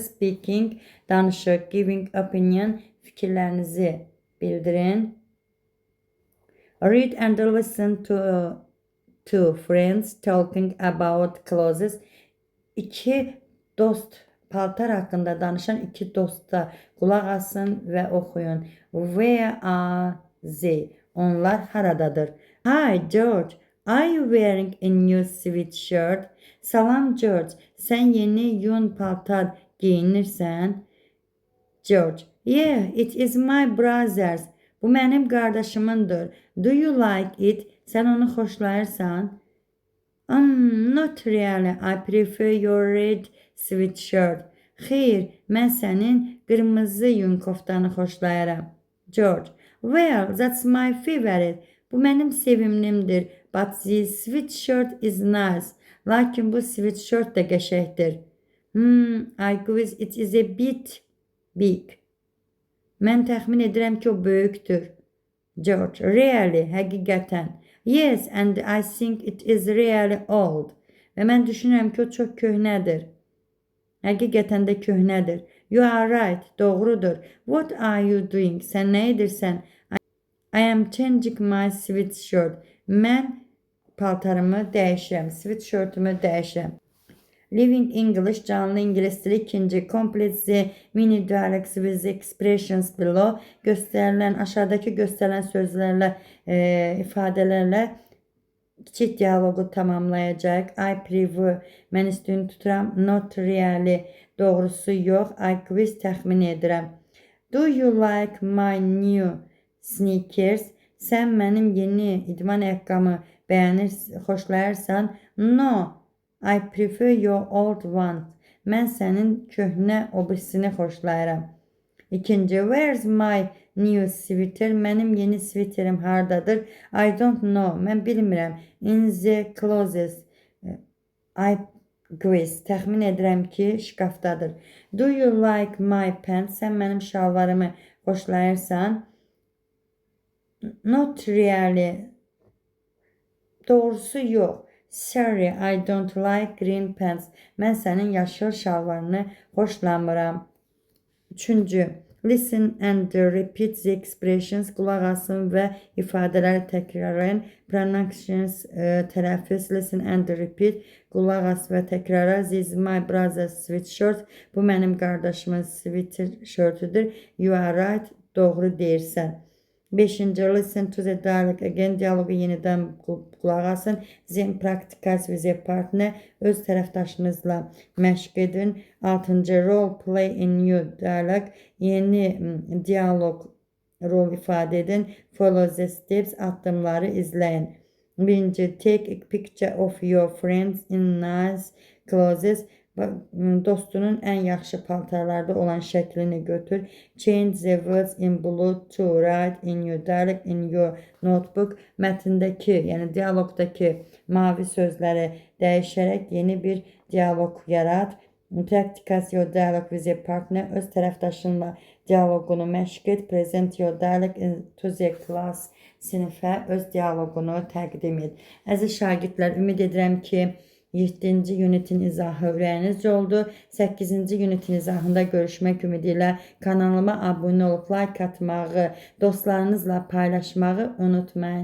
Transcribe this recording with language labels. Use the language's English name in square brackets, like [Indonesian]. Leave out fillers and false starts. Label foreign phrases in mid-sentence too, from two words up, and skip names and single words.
[English] Speaking, danışıq, giving opinion, [Azerbaijani] fikirlərinizi bildirin. [English] Read and listen to two friends talking about clothes. [Azerbaijani] İki dost paltar haqqında danışan iki dosta qulaq asın və oxuyun. [English] Where are they? [Azerbaijani] Onlar haradadır? [English] Hi George, are you wearing a new sweatshirt? [Azerbaijani] Salam George, sən yeni yun paltar giyinirsən? [English] George, yeah, it is my brother's. [Azerbaijani] Bu mənim qardaşımındır. [English] Do you like it? [Azerbaijani] Sən onu xoşlayırsan? [English] Not really. I prefer your red sweatshirt. [Azerbaijani] Xeyr, mən sənin qırmızı yun koftanı xoşlayıram. [English] George, well, that's my favorite. [Azerbaijani] Bu mənim sevimlimdir. [English] But this sweatshirt is nice. [Azerbaijani] Lakin bu sweatshirt də qəşəngdir. [English] I guess it is a bit big. [Azerbaijani] Mən təxmin edirəm ki, o böyükdür. [English] George, really, həqiqətən. Yes, and I think it is really old. [Azerbaijani] Və mən düşünürəm ki, o çox köhnədir. Həqiqətən də köhnədir. [English] You are right, doğrudur. What are you doing? [Azerbaijani] Sən nə edirsən? [English] I am changing my sweatshirt. [Azerbaijani] Mən paltarımı dəyişirəm, sweatshirtımı dəyişirəm. [English] Living English, [Azerbaijani] canlı ingilis dili 2. [English] Complete the mini dialects with the expressions below. [Azerbaijani] Göstərilən, aşağıdakı göstərilən sözlərlə, ifadələrlə kiçik dialoqu tamamlayacaq. [English] I prefer, [Azerbaijani] mən üstün tuturam. [English] Not really, [Azerbaijani] doğrusu yox. [English] I quiz, [Azerbaijani] təxmin edirəm. [English] Do you like my new sneakers? [Azerbaijani] Sən mənim yeni idman ayaqqabımı xoşlayırsan? [English] No. I prefer your old one. [Azerbaijani] Mən sənin köhnə obrisini xoşlayıram. [English] 2. Where's my new sweater? [Azerbaijani] Mənim yeni sviterim hardadır? [English] I don't know. [Azerbaijani] Mən bilmirəm. [English] In the closet. I guess. [Azerbaijani] Təxmin edirəm ki, şkafdadır. [English] Do you like my pants? [Azerbaijani] Sən mənim şalvarımı xoşlayırsan? [English] Not really. [Azerbaijani] Doğrusu yox. [English] Sorry, I don't like green pants. [Azerbaijani] Mən sənin yaşıl şalvarını xoşlamıram. [English] 3. Listen and repeat the expressions. [Azerbaijani] Qulaq asın və ifadələri təkrarlayın. Pronunciations, tələffüz. [English] Listen and repeat. [Azerbaijani] Qulaq as və təkrarla. [English] This is my brother's sweatshirt. [Azerbaijani] Bu mənim qardaşımın sweatshirtidir. [English] You are right. [Azerbaijani] Doğru deyirsən. 5. [English] Listen to the dialogue again. [Azerbaijani] Dialogu yenidən qulaq asın. [English] Then practice with a partner. [Azerbaijani] Öz tərəfdaşınızla məşq edin. [English] 6. Role play in new dialogue. [Azerbaijani] Yeni dialoq rol ifadə edin. [English] Follow the steps. [Azerbaijani] Addımları izləyin. 1. [English] Take a picture of your friends in nice clothes. [Azerbaijani] Dostunun ən yaxşı paltarlarda olan şəklini götür. [English] Change the words in blue to write in your dialogue in your notebook. [Azerbaijani] Mətndəki, yəni dialoqdakı mavi sözləri dəyişərək yeni bir dialoq yarat. [English] Practice your dialogue with your partner. [Azerbaijani] Öz tərəfdaşınla dialoqunu məşq et. [English] Present your dialogue to the class. [Azerbaijani] Sinifə öz dialoqunu təqdim et. Əziz şagirdlər, ümid edirəm ki, 7-ci unitin izahı ürəyinizcə oldu. 8-ci unitin izahında görüşmək ümidi ilə kanalıma abunə olub like atmağı, dostlarınızla paylaşmağı unutmayın.